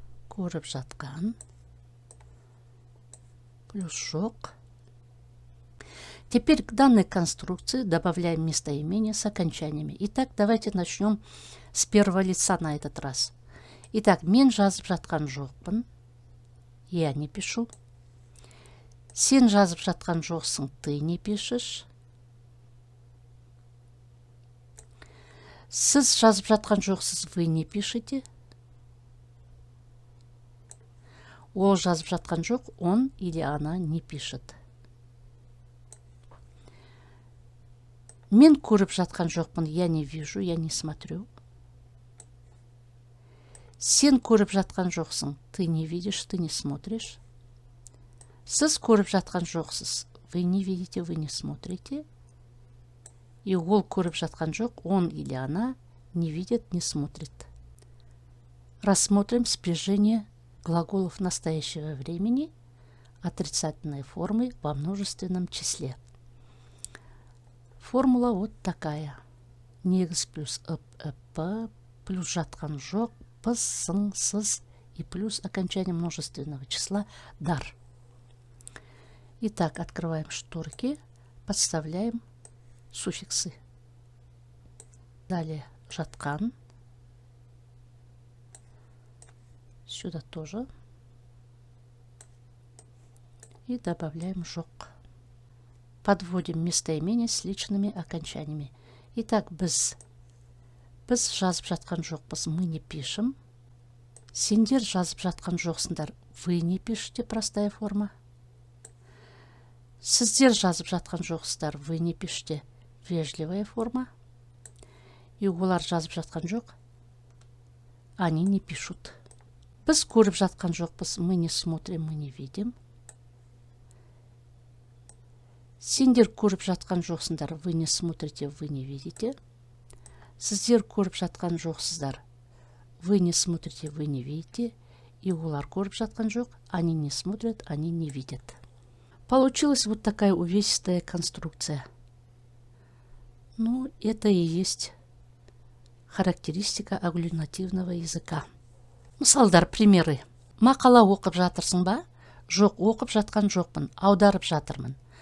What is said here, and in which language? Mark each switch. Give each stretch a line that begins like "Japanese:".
Kazakh: Көріп жатқан. Плюс жоқ.
Russian: Теперь к данной конструкции добавляем местоимение с окончаниями. Итак, давайте начнем с первого лица на этот раз.
Kazakh: Итак, мен жазып жатқан жоқпын.
Russian: Я не пишу.
Kazakh: Сен жазып жатқан жоқсың.
Russian: Ты не пишешь.
Kazakh: Сіз жазып жатқан жоқсыз.
Russian: Вы не пишете.
Kazakh: Ол жазып жатқан жоқ.
Russian: Он или она не пишет.
Kazakh: Мен көріп жатқан жоқпын.
Russian: Я не вижу, я не смотрю.
Kazakh: Сен көріп жатқан жоқсың.
Russian: Ты не видишь, ты не смотришь.
Kazakh: Сіз көріп жатқан жоқсыз.
Russian: Вы не видите, вы не смотрите. И
Kazakh: ол көріп жатқан жоқ.
Russian: Он или она не видит, не смотрит. Рассмотрим спряжение глаголов настоящего времени отрицательной формы во множественном числе. Формула вот такая.
Kazakh: Негіз плюс п плюс жатқан жоқ,
Russian: пыз, сын, сыз и плюс окончание множественного числа дар. Итак, открываем шторки, подставляем суффиксы. Далее жатқан. Сюда тоже. И добавляем жоқ. Подводим местоимение с личными окончаниями. Итак,
Kazakh: біз жазып жатқан жоқпыз,
Russian: мы не пишем.
Kazakh: Сендер жазып жатқан жоқсыңдар.
Russian: Вы не пишете, простая форма.
Kazakh: Сіздер жазып жатқан жоқсыздар.
Russian: Вы не пишете, вежливая форма.
Kazakh: И олар жазып жатқан жоқ.
Russian: Они не пишут.
Kazakh: Біз көріп жатқан жоқпыз.
Russian: Мы не смотрим, мы не видим.
Kazakh: Сендер көріп жатқан жоқсыңдар.
Russian: Вы не смотрите, вы не видите.
Kazakh: Сіздер көріп жатқан жоқсыздар.
Russian: Вы не смотрите, вы не видите. И
Kazakh: олар көріп жатқан жоқ.
Russian: Они не смотрят, они не видят. Получилась вот такая увесистая конструкция. Ну, это и есть характеристика агглютинативного языка.
Kazakh: Мысалдар,
Russian: примеры.
Kazakh: Мақала оқып жатырсың ба? Жоқ, оқып жатқан жоқпын, аударып жатырмын.